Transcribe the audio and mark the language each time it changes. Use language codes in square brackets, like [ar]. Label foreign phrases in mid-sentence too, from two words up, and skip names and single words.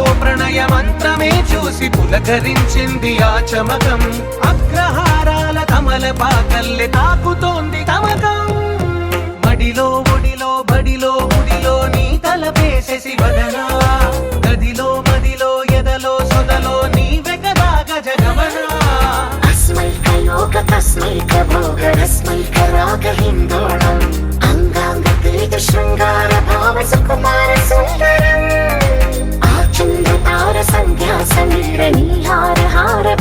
[te] ప్రణయ మంత్రమే చూసి పులకరించింది ఆ చమకం అగ్రహారాల కమల పాకల్లె తాకుతోంది తమకం మడిలో ఒడిలో బడిలో గుడిలో నీ తలపేసేసి వదనా గదిలో మదిలో ఎదలో సొదలో నీవే కదా గజగమనా [sa] अस्मैकयोग तस्मैक भोग रस्मैक राग हिन्दोळम् अंगांग तेज शृंगार भाव सुकुमार सुंदरम् आचंद्र तार संध्या समीर नीहार हार